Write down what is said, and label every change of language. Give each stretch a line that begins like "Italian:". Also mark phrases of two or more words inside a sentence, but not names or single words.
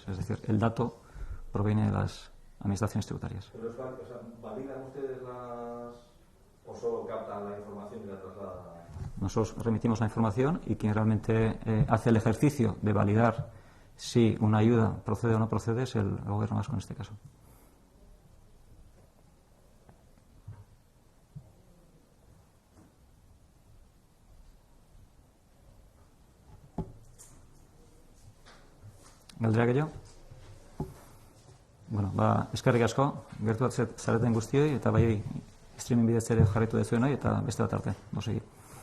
Spanish: Es decir, el dato proviene de las administraciones tributarias. ¿Pero validan ustedes o solo captan la información y la trasladan? Nosotros remitimos la información y quien realmente hace el ejercicio de validar si una ayuda procede o no procede es el Gobierno vasco en este caso.
Basque: Galdera gehiago? Bueno, eskerrik asko, gertu zareten guztioi, eta bai streaming bidez ere jarraitu dezuenoi, eta beste bat arte, bosegi.